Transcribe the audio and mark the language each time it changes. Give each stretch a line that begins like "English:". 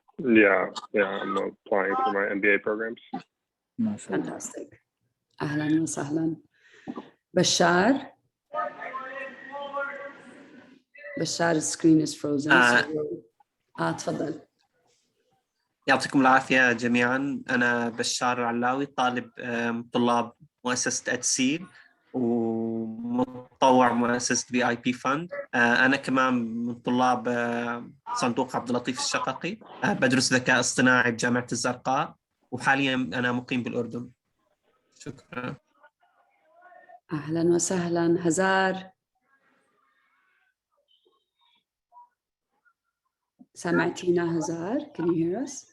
English: Yeah, I'm applying for my MBA programs. Fantastic.
Arabic: أهلا وسهلا.
English: بشار, the screen is frozen.
Arabic: تفضل. يعطيكم العافية جميعا. أنا بشار العلاوي، طالب طلاب مؤسسة أدسيد ومتطوع مؤسسة VIP.fund. أنا كمان من طلاب صندوق عبد اللطيف الشققي. بدرس ذكاء اصطناعي بجامعة الزرقاء، وحاليا أنا مقيم بالأردن. شكرا. أهلا وسهلا.
English: هزار،
Arabic: سمعتينا هزار؟
English: Can you hear us?